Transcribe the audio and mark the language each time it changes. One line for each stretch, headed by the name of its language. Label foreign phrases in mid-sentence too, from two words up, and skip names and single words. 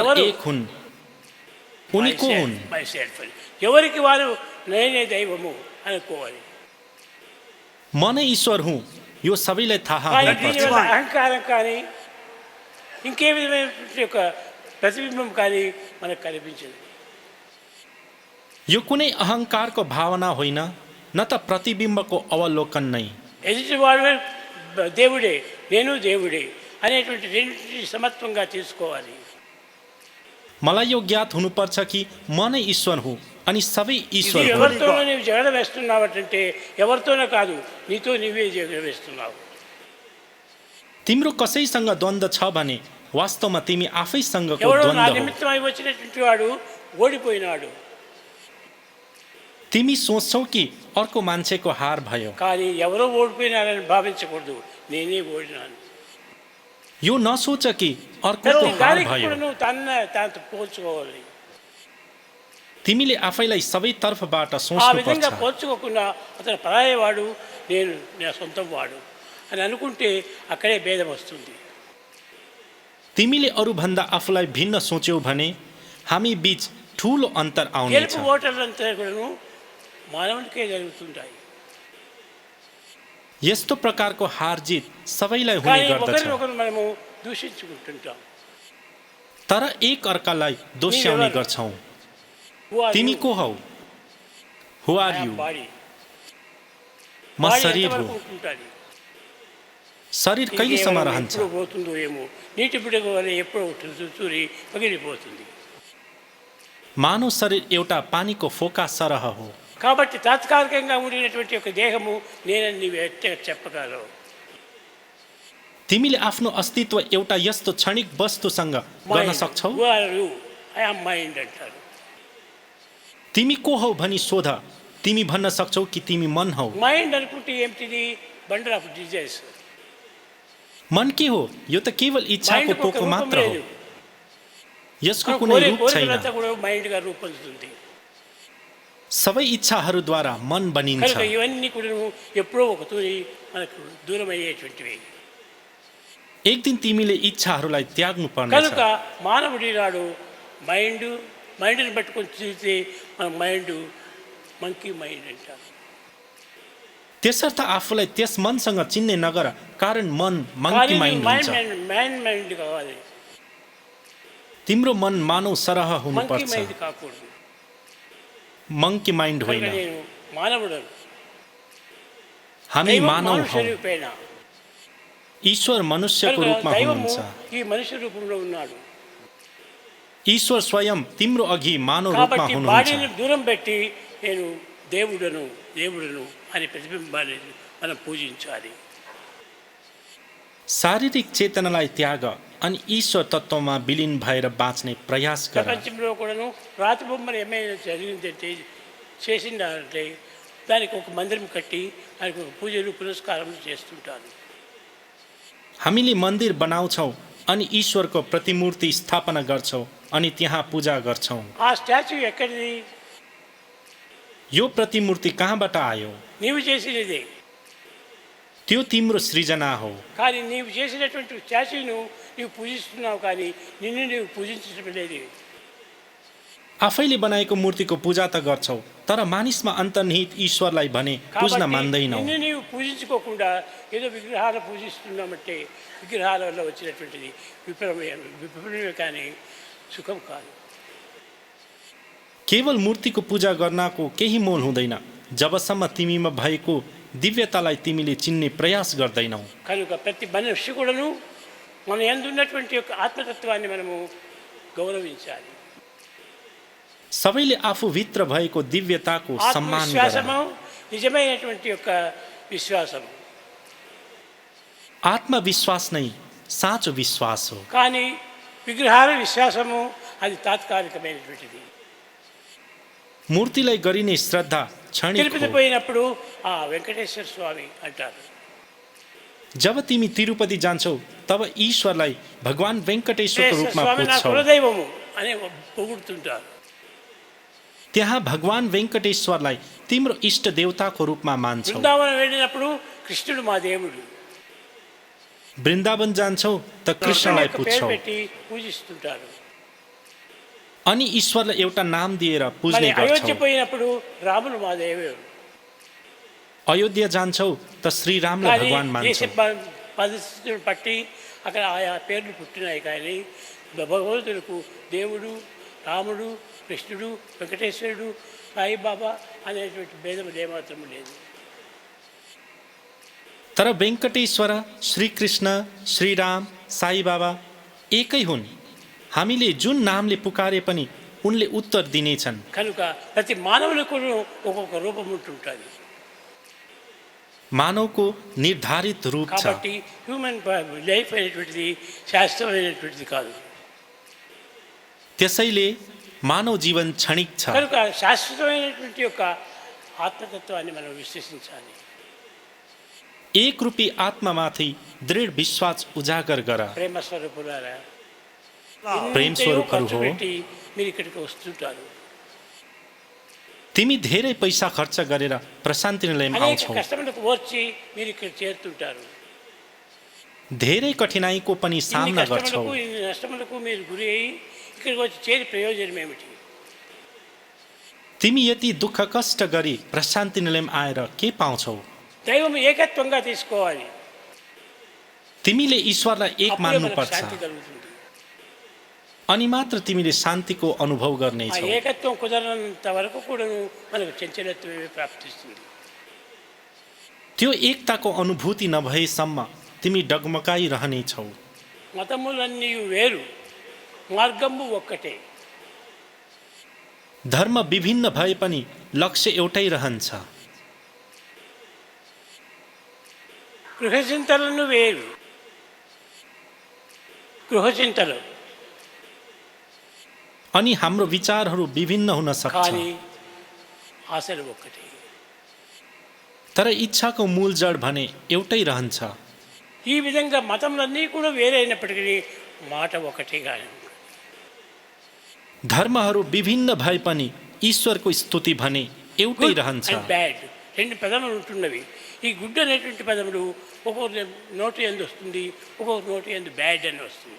Telugu: ఎవరు?
Nepali: एक हुन्। उनी को हुन्?
Telugu: myself అని. ఎవరికి వారు నేనే దైవము అనుకోవాలి.
Nepali: म नै ईश्वर हुँ, यो सबैलाई थाहा
Telugu: కానీ
Nepali: हुनुपर्छ।
Telugu: దీనివల్ల అహంకారం కానీ ఇంకే విధమైనటువంటి యొక్క ప్రతిబింబం కానీ మనకు కనిపించదు.
Nepali: यो कुनै अहङ्कारको भावना होइन, न त प्रतिबिम्बको अवलोकन नै।
Telugu: ఎదుటివాడు దేవుడే, నేను దేవుడే అనేటువంటి రెండింటిని సమత్వంగా తీసుకోవాలి.
Nepali: मलाई यो ज्ञात हुनुपर्छ कि म नै ईश्वर हुँ अनि सबै
Telugu: ఇది
Nepali: ईश्वर हुन्।
Telugu: ఎవరితోనో నీవు జగడ వేస్తున్నావంటే ఎవరితోనో కాదు, నీతో నీవే జగడ వేస్తున్నావు.
Nepali: तिम्रो कसैसँग द्वन्द्व छ भने वास्तवमा तिमी आफैसँगको
Telugu: ఎవడో నా
Nepali: द्वन्द्व हो।
Telugu: నిమిత్తమై వచ్చినటువంటి వాడు ఓడిపోయినాడు.
Nepali: तिमी सोच्छौ कि अर्को मान्छेको हार भयो।
Telugu: కానీ ఎవరో ఓడిపోయినారని భావించకూడదు, నేనే ఓడినాను.
Nepali: यो नसोच कि अर्कोको
Telugu: ప్రతి
Nepali: हार
Telugu: దానికి
Nepali: भयो।
Telugu: కూడా నువ్వు తాను పోల్చుకోవాలి.
Nepali: तिमीले आफैलाई सबै तर्फबाट
Telugu: ఆ
Nepali: सोच्नुपर्छ।
Telugu: విధంగా పోల్చుకోకుండా అతను పరాయవాడు, నేను నా సొంతం వాడు అని అనుకుంటే అక్కడే భేదం వస్తుంది.
Nepali: तिमीले अरूभन्दा आफूलाई भिन्न सोच्यौ भने हामी बीच ठूलो अन्तर आउनेछ।
Telugu: గెలుపు ఓటర్లంతా కూడాను మానవునికే జరుగుతుంటాయి.
Nepali: यस्तो प्रकारको हार जित सबैलाई हुने
Telugu: కానీ
Nepali: गर्दछ,
Telugu: ఒకరినొకరు మనము దూషించుకుంటుంటాం.
Nepali: तर एक अर्कालाई दोस्याउने गर्छौँ। तिमी को हौ?
English: Who are you?
Telugu: బాడీ
Nepali: म शरीर हो।
Telugu: ఉంటుంది.
Nepali: शरीर कहिलेसम्म रहन्छ?
Telugu: ఎప్పుడు పోతుందో ఏమో, నీటి బిడగ వల్ల ఎప్పుడు చూరి పగిలిపోతుంది.
Nepali: मानव शरीर एउटा पानीको फोका सरह हो।
Telugu: కాబట్టి తాత్కాలికంగా ఉండినటువంటి ఒక దేహము నేనని నీవు చెప్పగలవు.
Nepali: तिमीले आफ्नो अस्तित्व एउटा यस्तो क्षणिक वस्तुसँग गर्न सक्छौ?
English: I am mind
Telugu: అంటారు.
Nepali: तिमी को हौ भनी सोध, तिमी भन्न सक्छौ कि तिमी मन हौ?
Telugu: మైండ్ అనుకుంటే ఏమిటిది?
English: bundle of desires.
Nepali: मन के हो? यो त केवल इच्छाको पोको मात्र हो। यसको कुनै रूप छैन।
Telugu: కోరికలంతా కూడా మైండ్గా రూపొందుతుంది.
Nepali: सबै इच्छाहरूद्वारा मन बनिन्छ।
Telugu: కనుక ఇవన్నీ కూడా ఎప్పుడో ఒక తూరి మనకు దూరం అయ్యేటువంటివి.
Nepali: एक दिन तिमीले इच्छाहरूलाई त्याग्नु पर्नेछ।
Telugu: కనుక మానవుడి నాడు మైండ్ని పట్టుకొని చూస్తే మన మైండ్
English: monkey mind
Telugu: అంటారు.
Nepali: त्यसर्थ आफूलाई त्यस मनसँग चिन्ने नगर, कारण मन
English: monkey mind
Nepali: हुन्छ।
Telugu: మైండ్ కావాలి.
Nepali: तिम्रो मन मानव सरह
Telugu: మంకీ
Nepali: हुनुपर्छ,
Telugu: మైండ్ కాకూడదు.
English: monkey mind
Telugu: కనుక
Nepali: होइन।
Telugu: నేను మానవుడు.
Nepali: हामी मानव हौ।
Telugu: శరీరపైన
Nepali: ईश्वर मनुष्यको रूपमा
Telugu: దైవము
Nepali: हुनुहुन्छ।
Telugu: ఈ మనుష్య రూపంలో ఉన్నాడు.
Nepali: ईश्वर स्वयं तिम्रो अघि मानव रूपमा
Telugu: కాబట్టి
Nepali: हुनुहुन्छ।
Telugu: బాడీని దూరం పెట్టి నేను దేవుడను అనే ప్రతిబింబాన్ని మనం పూజించాలి.
Nepali: शारीरिक चेतनालाई त्याग अनि ईश्वर तत्त्वमा विलीन भएर बाँच्ने प्रयास गर।
Telugu: ప్రపంచంలో కూడాను రాతి బొమ్మలు ఏమైనా జరిగిందంటే చేసిందంటే దానికి ఒక మందిరం కట్టి దానికి ఒక పూజలు పురస్కారములు చేస్తుంటారు.
Nepali: हामीले मन्दिर बनाउँछौँ अनि ईश्वरको प्रतिमूर्ति स्थापना गर्छौँ अनि त्यहाँ पूजा गर्छौँ।
Telugu: ఆ స్టాచ్యూ ఎక్కడిది?
Nepali: यो प्रतिमूर्ति कहाँबाट आयो?
Telugu: నీవు చేసినదే.
Nepali: त्यो तिम्रो सृजना हो।
Telugu: కానీ నీవు చేసినటువంటి స్టాచ్యూను నీవు పూజిస్తున్నావు, కానీ నిన్ను నీవు పూజించడం లేదు.
Nepali: आफैले बनाएको मूर्तिको पूजा त गर्छौ, तर मानिसमा अन्तर्निहित ईश्वरलाई भने पूज्न
Telugu: కాబట్టి
Nepali: मान्दैनौ।
Telugu: నిన్ను నీవు పూజించుకోకుండా ఏదో విగ్రహాలు పూజిస్తున్నామంటే విగ్రహాల వల్ల వచ్చినటువంటిది విఫలమే కానీ సుఖం కాదు.
Nepali: केवल मूर्तिको पूजा गर्नको केही मोल हुँदैन जबसम्म तिमीमा भएको दिव्यतालाई तिमीले चिन्ने प्रयास गर्दैनौ।
Telugu: కనుక ప్రతి మనిషి కూడాను మన యందు ఉన్నటువంటి యొక్క ఆత్మతత్వాన్ని మనము గౌరవించాలి.
Nepali: सबैले आफूभित्र भएको दिव्यताको सम्मान गर।
Telugu: ఆత్మవిశ్వాసము నిజమైనటువంటి యొక్క విశ్వాసము.
Nepali: आत्मविश्वास नै साँचो विश्वास हो।
Telugu: కానీ విగ్రహాల విశ్వాసము అది తాత్కాలికమైనటువంటిది.
Nepali: मूर्तिलाई गरिने श्रद्धा क्षणिक
Telugu: తిరుపతి
Nepali: हो।
Telugu: పోయినప్పుడు ఆ వెంకటేశ్వర స్వామి అంటారు.
Nepali: जब तिमी तिरुपति जान्छौ तब ईश्वरलाई भगवान वेंकटेश्वरको रूपमा
Telugu: స్వామి నా
Nepali: पुज्छौ।
Telugu: కులదైవము అని పొగుడుతుంటారు.
Nepali: त्यहाँ भगवान वेंकटेश्वरलाई तिम्रो इष्ट देवताको रूपमा मान्छौ।
Telugu: బృందావనం వెళ్ళినప్పుడు కృష్ణుడు మా దేవుడు
Nepali: वृन्दावन जान्छौ त कृष्णलाई
Telugu: యొక్క పేరు
Nepali: पुज्छौ
Telugu: పెట్టి పూజిస్తుంటారు.
Nepali: अनि ईश्वरलाई एउटा नाम दिएर
Telugu: మరి
Nepali: पुज्ने
Telugu: అయోధ్య
Nepali: गर्छौ।
Telugu: పోయినప్పుడు రాముడు మా దేవుడు.
Nepali: अयोध्या जान्छौ त श्री रामलाई
Telugu: కానీ
Nepali: भगवान
Telugu: దేశ
Nepali: मान्छौ।
Telugu: పరిస్థితులను బట్టి అక్కడ ఆయా పేర్లు పుట్టినాయి, కానీ భగవంతులకు దేవుడు, రాముడు, కృష్ణుడు, వెంకటేశ్వరుడు, సాయిబాబా అనేటువంటి భేదం ఏమాత్రం లేదు.
Nepali: तर वेंकटेश्वर, श्रीकृष्ण, श्रीराम, साई बाबा एकै हुन्। हामीले जुन नामले पुकारे पनि उनले उत्तर दिनेछन्।
Telugu: కనుక ప్రతి మానవులకు ఒక్కొక్క రూపం ఉంటుంటుంది.
Nepali: मानवको निर्धारित रूप छ।
Telugu: కాబట్టి
English: human life
Telugu: అనేటువంటిది శాశ్వతమైనటువంటిది కాదు.
Nepali: त्यसैले मानव जीवन क्षणिक छ।
Telugu: కనుక శాశ్వతమైనటువంటి యొక్క ఆత్మతత్వాన్ని మనం విశ్వసించాలి.
Nepali: एक रूपी आत्मामाथि दृढ विश्वास उजागर गर।
Telugu: ప్రేమ స్వరూపులారా,
Nepali: प्रेम स्वरूपरु हो।
Telugu: మీరు ఇక్కడికి వస్తుంటారు.
Nepali: तिमी धेरै पैसा खर्च गरेर प्रशान्ति निलयमा
Telugu: అనేక
Nepali: आउँछौ।
Telugu: కష్టములకు ఓర్చి మీరు ఇక్కడ చేరుతుంటారు.
Nepali: धेरै कठिनाईको पनि
Telugu: ఇన్ని
Nepali: सामना गर्छौ।
Telugu: కష్టములకు ఇన్ని నష్టములకు మీరు గురి అయ్యి ఇక్కడికి వచ్చి చేరి ప్రయోజనం ఏమిటి?
Nepali: तिमी यति दुःख कष्ट गरी प्रशान्ति निलयम आएर के पाउँछौ?
Telugu: దైవం ఏకత్వంగా తీసుకోవాలి.
Nepali: तिमीले ईश्वरलाई एक
Telugu: అప్పుడే మనకు
Nepali: मान्नुपर्छ
Telugu: శాంతి కలుగుతుంది.
Nepali: अनि मात्र तिमीले शान्तिको अनुभव
Telugu: ఆ
Nepali: गर्नेछौ।
Telugu: ఏకత్వం కుదరనంత వరకు కూడా మనకు చంచలత్వమే ప్రాప్తిస్తుంది.
Nepali: त्यो एकताको अनुभूति नभएसम्म तिमी डगमगाइरहनेछौ।
Telugu: మతములన్నీ వేరు, మార్గము ఒక్కటే.
Nepali: धर्म विभिन्न भए पनि लक्ष्य एउटै रहन्छ।
Telugu: గృహచింతలను వేరు, గృహచింతలు
Nepali: अनि हाम्रो विचारहरू विभिन्न हुन सक्छ,
Telugu: కానీ ఆశలు ఒక్కటే.
Nepali: तर इच्छाको मूल जड भने एउटै रहन्छ।
Telugu: ఈ విధంగా మతములన్నీ కూడా వేరైనప్పటికీ మాట ఒకటే. కానీ
Nepali: धर्महरू विभिन्न भए पनि ईश्वरको स्तुति भने एउटै रहन्छ।
English: and bad
Telugu: రెండు పదములు ఉంటున్నవి. ఈ గుడ్ అనేటువంటి పదములు ఒక్కొక్క నోటి ఎందు వస్తుంది, ఒక్కొక్క నోటి ఎందు బ్యాడ్ అని వస్తుంది.